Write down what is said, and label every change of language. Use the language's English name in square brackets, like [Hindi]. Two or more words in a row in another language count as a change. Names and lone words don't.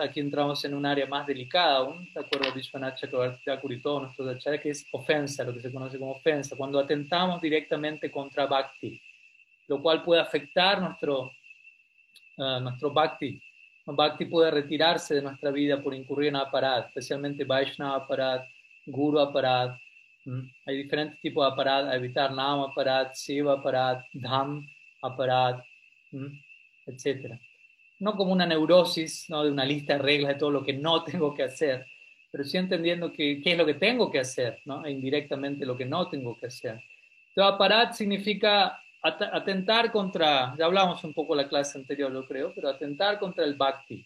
[Spanish] Aquí entramos en un área más delicada aún, de acuerdo a Vishwanath Chakravarti Thakur y todos nuestros acharyas, que es ofensa, lo que se conoce como ofensa, cuando atentamos directamente contra bhakti, lo cual puede afectar nuestro bhakti. Bhakti puede retirarse de nuestra vida por incurrir en aparad, especialmente [Sanskrit] वैष्णव अपराध, गुरु अपराध. [Spanish] Hay diferentes tipos de aparad a evitar: [Sanskrit] नाम अपराध, शिव अपराध, धाम अपराध, [Spanish] etc. No como una neurosis, ¿no? De una lista de reglas de todo lo que no tengo que hacer, pero sí entendiendo qué es lo que tengo que hacer, ¿no? E indirectamente lo que no tengo que hacer. Entonces, aparad significa atentar contra, ya hablamos un poco en la clase anterior, yo creo, pero atentar contra el bhakti.